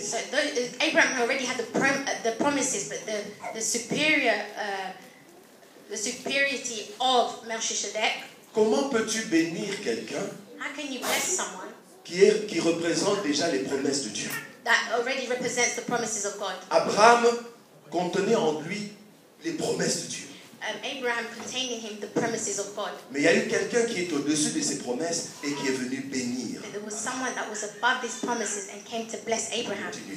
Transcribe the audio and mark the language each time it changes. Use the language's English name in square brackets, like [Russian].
[English] So Abraham already had the promises, but the superiority of Melchizedek. [French] Comment peux-tu bénir quelqu'un [English] How can you bless someone [French] qui représente déjà les promesses de Dieu? [English] that already represents the promises of God. [French] Abraham contenait en lui les promesses de Dieu. [English] Abraham contained in him the promises of God. [French] Mais il y a eu quelqu'un qui est au-dessus de ces promesses et qui est venu bénir. [English] But there was someone that was above these promises and came to bless Abraham.